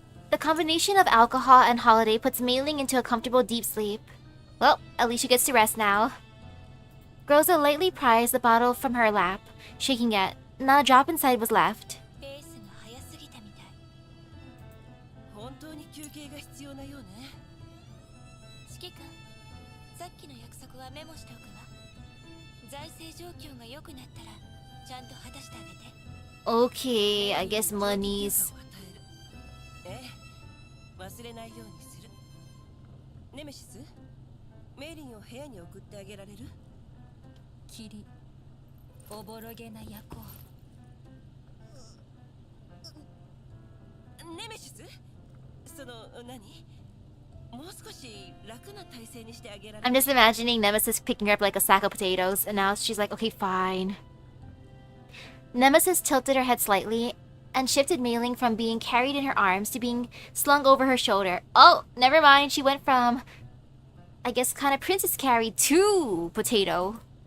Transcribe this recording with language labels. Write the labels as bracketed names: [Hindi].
[English] The combination of alcohol and holiday puts Mailing into a comfortable deep sleep. Well, at least she gets to rest now. Groza lightly prized the bottle from her lap, shaking it. Not a drop inside was left. [Japanese] ペースが速すぎたみたい。本当に休憩が必要なようね。指揮官、さっきの約束はメモしておくわ。財政状況が良くなったらちゃんと果たしてあげて。 [English] Okay, I guess monies. [Japanese] ええ、忘れないようにする。ネメシス、メイリンを部屋に送ってあげられる？キリ、おぼろげな夜行。ネメシス？その何？もう少し楽な体勢にしてあげられる？ [English] I'm just imagining Nemesis picking her up like a sack of potatoes, and now she's like, okay, fine. Nemesis tilted her head slightly and shifted Mailing from being carried in her arms to being slung over her shoulder. Oh, never mind. She went from, I guess, kind of princess carry to potato.